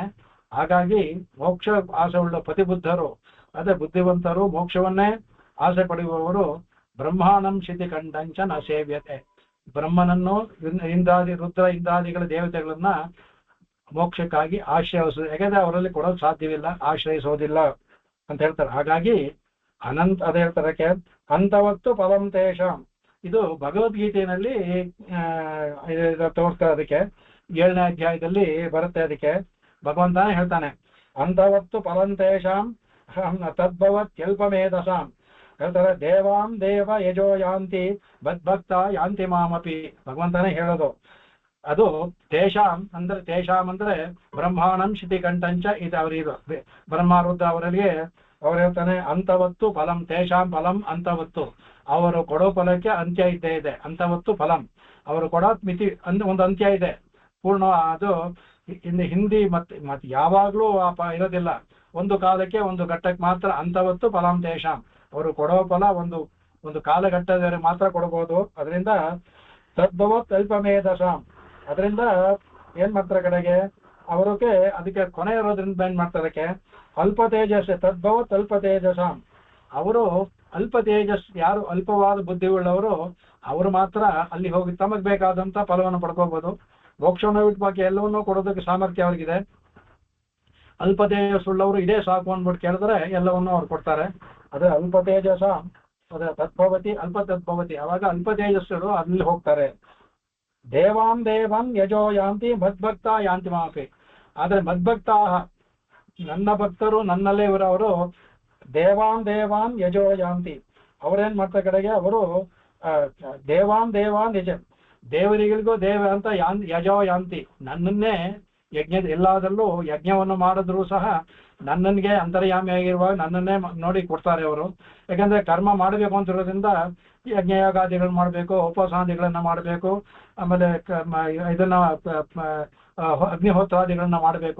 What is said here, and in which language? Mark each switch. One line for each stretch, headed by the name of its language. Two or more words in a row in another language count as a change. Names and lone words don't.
Kannada: ಹಾಗಾಗಿ ಮೋಕ್ಷ ಆಸೆ ಉಳ್ಳ ಪ್ರತಿಬುದ್ಧರು ಅದೇ ಬುದ್ಧಿವಂತರು, ಮೋಕ್ಷವನ್ನೇ ಆಸೆ ಪಡೆಯುವವರು
Sanskrit: ಬ್ರಹ್ಮಾಣಂ ಶಿತಿ ಕಂಠಂಚ ನ ಸೇವ್ಯತೆ,
Kannada: ಬ್ರಹ್ಮನನ್ನು ರುದ್ರ ಇಂದ್ರಾದಿಗಳ ದೇವತೆಗಳನ್ನ ಮೋಕ್ಷಕ್ಕಾಗಿ ಆಶ್ರಯಿಸೋದು, ಯಾಕಂದ್ರೆ ಅವರಲ್ಲಿ ಕೊಡೋದು ಸಾಧ್ಯವಿಲ್ಲ, ಆಶ್ರಯಿಸೋದಿಲ್ಲ ಅಂತ ಹೇಳ್ತಾರೆ. ಹಾಗಾಗಿ ಅದೇ ಹೇಳ್ತಾರೆ
Sanskrit: ಅಂತವತ್ತು ಫಲಂ ತೇಷಾಂ.
Kannada: ಇದು ಭಗವದ್ಗೀತೆಯಲ್ಲಿ ತೋರಿಸ್ತಾರೆ. ಅದಕ್ಕೆ 7ನೇ ಅಧ್ಯಾಯದಲ್ಲಿ ಬರುತ್ತೆ. ಅದಕ್ಕೆ ಭಗವಂತನೇ ಹೇಳ್ತಾನೆ,
Sanskrit: ಅಂತವತ್ತು ಫಲಂ ತೇಷಾಂ ತದ್ಭವತ್ಯಲ್ಪಮೇಧಸಾಂ. ಹೇಳ್ತಾರೆ ದೇವಾಂ ದೇವ ಯಜೋ ಯಾಂತಿ ಬದ್ಭಕ್ತ ಯಾಂತಿ ಮಾಮಪಿ.
Kannada: ಭಗವಂತನೇ ಹೇಳೋದು ಅದು. ತೇಷಾಂ ಅಂದ್ರೆ
Sanskrit: ಬ್ರಹ್ಮಾಣಂ ಶಿತಿ ಕಂಠಂಚ
Kannada: ಇದು ಅವರಿದು ಬ್ರಹ್ಮಾರುದ್ಧ ಅವರಿಗೆ ಅವ್ರು ಹೇಳ್ತಾನೆ
Sanskrit: ಅಂತವತ್ತು ಫಲಂ ತೇಷಾಂ ಫಲಂ ಅಂತವತ್ತು.
Kannada: ಅವರು ಕೊಡೋ ಫಲಕ್ಕೆ ಅಂತ್ಯ ಇದ್ದೇ ಇದೆ.
Sanskrit: ಅಂತವತ್ತು ಫಲಂ ಅವರು ಕೊಡೋ ಮಿತಿ ಒಂದು ಅಂತ್ಯ ಇದೆ, ಪೂರ್ಣ.
Kannada: ಅದು ಇನ್ನು ಹಿಂದಿ ಮತ್ತೆ ಯಾವಾಗ್ಲೂ ಇರೋದಿಲ್ಲ, ಒಂದು ಕಾಲಕ್ಕೆ ಒಂದು ಘಟ್ಟಕ್ಕೆ ಮಾತ್ರ.
Sanskrit: ಅಂತವತ್ತು ಫಲಂ ತೇಷಾಂ,
Kannada: ಅವರು ಕೊಡೋ ಫಲ ಒಂದು ಕಾಲಘಟ್ಟದಲ್ಲಿ ಮಾತ್ರ ಕೊಡಬಹುದು. ಅದರಿಂದ
Sanskrit: ತದ್ಭವತ್ ಅಲ್ಪಮೇಧಸಾಂ,
Kannada: ಅದರಿಂದ ಏನ್ ಮಾಡ್ತಾರೆ ಕಡೆಗೆ ಅವ್ರಿಗೆ ಅದಕ್ಕೆ ಕೊನೆ ಇರೋದ್ರಿಂದ ಏನ್ ಮಾಡ್ತಾರೆ
Sanskrit: ಅಲ್ಪ ತೇಜಸ್. ತದ್ಭವತ್ ಅಲ್ಪ ತೇಜಸಾಂ,
Kannada: ಅವರು
Sanskrit: ಅಲ್ಪ ತೇಜಸ್,
Kannada: ಯಾರು ಅಲ್ಪವಾದ ಬುದ್ಧಿ ಉಳ್ಳವರು ಅವರು ಮಾತ್ರ ಅಲ್ಲಿ ಹೋಗಿ ತಮಗ್ ಬೇಕಾದಂತ ಫಲವನ್ನು ಪಡ್ಕೋಬಹುದು. ಮೋಕ್ಷವನ್ನು ಬಿಟ್ಟು ಬಾಕಿ ಎಲ್ಲವನ್ನೂ ಕೊಡೋದಕ್ಕೆ ಸಾಮರ್ಥ್ಯ ಅವ್ರಿಗಿದೆ.
Sanskrit: ಅಲ್ಪ ತೇಜಸ್
Kannada: ಉಳ್ಳವರು ಇದೇ ಸಾಕು ಅಂದ್ಬಿಟ್ಟು ಕೇಳಿದ್ರೆ ಎಲ್ಲವನ್ನೂ ಅವ್ರು ಕೊಡ್ತಾರೆ.
Sanskrit: ಅದೇ ಅಲ್ಪ ತೇಜಸ ಅದೇ ತದ್ಭವತಿ ಅಲ್ಪ ತದ್ಭವತಿ.
Kannada: ಅವಾಗ ಅಲ್ಪ ತೇಜಸ್ಸರು ಅಲ್ಲಿ ಹೋಗ್ತಾರೆ.
Sanskrit: ದೇವಾನ್ ದೇವನ್ ಯಜೋ ಯಾಂತಿ ಮದ್ಭಕ್ತ ಯಾಂತಿ ಮಾಪಿ.
Kannada: ಆದ್ರೆ ಮದ್ಭಕ್ತ, ನನ್ನ ಭಕ್ತರು ನನ್ನಲ್ಲೇ ಇರೋರು
Sanskrit: ದೇವಾನ್ ದೇವಾನ್ ಯಜೋ ಯಾಂತಿ,
Kannada: ಅವರೇನ್ ಮಾಡ್ತಾ ಕಡೆಗೆ ಅವರು
Sanskrit: ದೇವಾನ್ ದೇವಾನ್ ಯಜ,
Kannada: ದೇವರಿಗಳಿಗೂ ದೇವ ಅಂತ
Sanskrit: ಯಜೋ ಯಾಂತಿ,
Kannada: ನನ್ನನ್ನೇ ಎಲ್ಲದರಲ್ಲೂ ಯಜ್ಞವನ್ನು ಮಾಡಿದ್ರು ಸಹ ನನ್ನನ್ಗೆ ಅಂತರ್ಯಾಮಿಯಾಗಿರುವಾಗ ನನ್ನನ್ನೇ ನೋಡಿ ಕೊಡ್ತಾರೆ ಅವರು. ಯಾಕಂದ್ರೆ ಕರ್ಮ ಮಾಡಬೇಕು ಅಂತಿರೋದ್ರಿಂದ ಯಜ್ಞಯಾಗಾದಿಗಳನ್ನ ಮಾಡಬೇಕು, ಉಪವಾಸಾದಿಗಳನ್ನ ಮಾಡಬೇಕು, ಆಮೇಲೆ ಇದನ್ನ ಅಗ್ನಿಹೋತ್ರಾದಿಗಳನ್ನ ಮಾಡಬೇಕು.